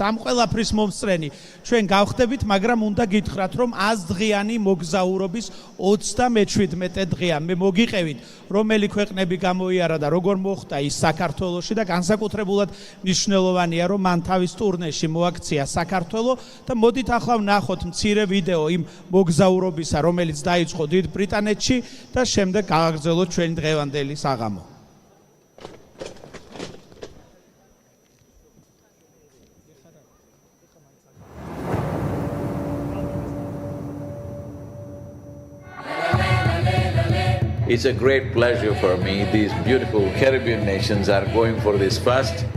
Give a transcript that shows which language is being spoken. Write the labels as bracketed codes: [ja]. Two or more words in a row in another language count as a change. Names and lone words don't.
[ka] ამ ყველაფრის მომსწრენი ჩვენ გავხდებით, მაგრამ უნდა გითხრათ, რომ 100 დღიანი მოგზაურობის 37 დღეა მე მოგიყევით, რომელი ქვეყნები გამოიარა და როგორ მოხდა ის საქართველოში და განსაკუთრებულად მნიშვნელოვანია, რომ მან თავის ტურნეში მოაქცია საქართველო და მოდით ახლა ვნახოთ მცირე ვიდეო იმ მოგზაურობისა, რომელიც დაიწყო დიდ ბრიტანეთში და შემდეგ გავაგრძელოთ ჩვენი დღევანდელი საღამო. [en] It's a great pleasure for me. These beautiful Caribbean nations are going for this first.